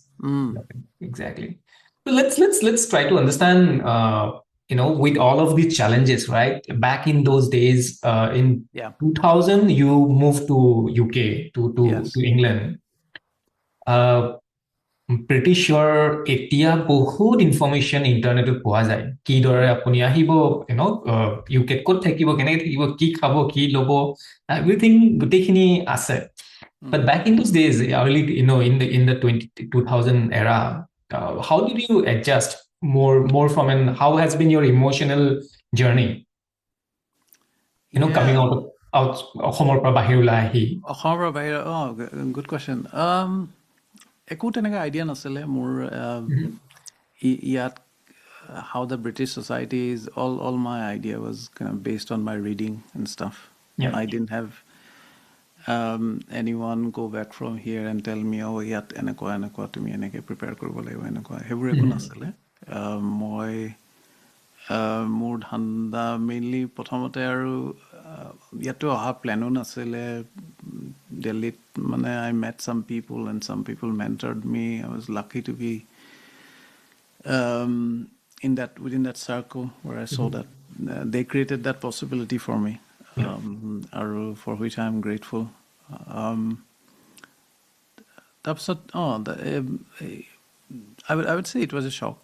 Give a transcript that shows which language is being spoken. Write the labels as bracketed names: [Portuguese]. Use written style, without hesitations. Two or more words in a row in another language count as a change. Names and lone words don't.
[English] Exactly. So let's try to understand. With all of these challenges, right? Back in those days, in Yeah. 2000, you moved to UK to Yes. England. Pretty sure [Assamese] এতিয়া বহুত ইনফৰমেশ্যন ইণ্টাৰনেটত পোৱা যায় কিদৰে আপুনি আহিব ইউকেত ক'ত থাকিব কেনেকৈ থাকিব কি খাব কি ল'ব এভৰিথিং গোটেইখিনি আছে [English] but back in those days early in the 2000 era how did you adjust more from and how has been your emotional journey coming Yeah. out [Assamese] অসমৰ পৰা বাহিৰলৈ আহি অসমৰ পৰা বাহিৰ [English] good question [Assamese] একো তেনেকৈ আইডিয়া নাছিলে মোৰ ইয়াত [English] how the British society is, all my idea was kind of based on my reading and stuff. Yeah. I didn't have anyone go back from here and tell me, [Assamese] oh, ইয়াত এনেকুৱা তুমি এনেকৈ প্ৰিপেয়াৰ কৰিব লাগিব এনেকুৱা সেইবোৰ একো নাছিলে মই মোৰ ধান্দা মেইনলি প্ৰথমতে আৰু ইয়াতো অহা প্লেনো নাছিলে দিল্লীত মানে [English] I met some people and some people mentored me. I was lucky to be within that circle where I saw that they created that possibility for me, for which I am grateful. I would say it was a shock.